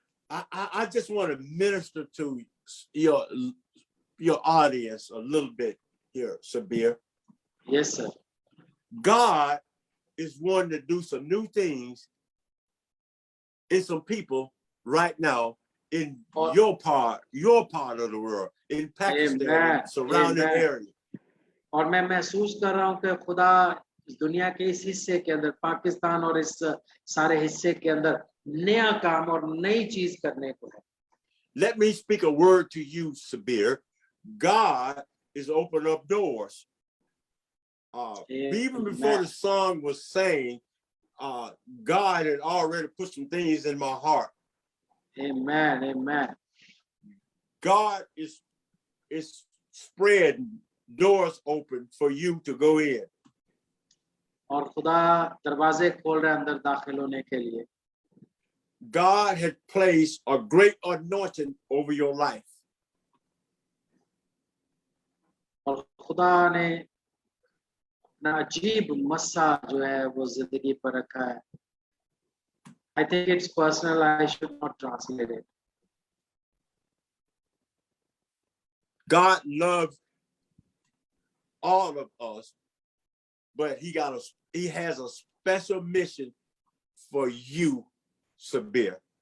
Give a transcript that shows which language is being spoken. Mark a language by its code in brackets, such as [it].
[en] I just want to minister to your audience a little bit here, Sabir. Yes, sir. God is wanting to do some new things in some people right now in your part of the world, in Pakistan, surrounding area. [hi] और मैं महसूस कर रहा हूँ कि खुदा इस दुनिया के इस हिस्से के अंदर, पाकिस्तान और इस सारे हिस्से के अंदर नया काम और नई चीज करने को है. [en] Let me speak a word to you, Sabir. God is opening up doors. Even before the song was saying, God had already put some things in my heart. Amen, amen. God is spreading doors open for you to go in. [hi] और खुदा दरवाजे खोल रहे हैं अंदर दाखिल होने के लिए. [en] God had placed a great anointing over your life. [hi] और खुदा ने अपना अजीब मस्सा जो है वो जिंदगी पर रखा है. [en] I think it's personal. I should not translate it. God loves all of us, but he has a special mission for you, Sabir.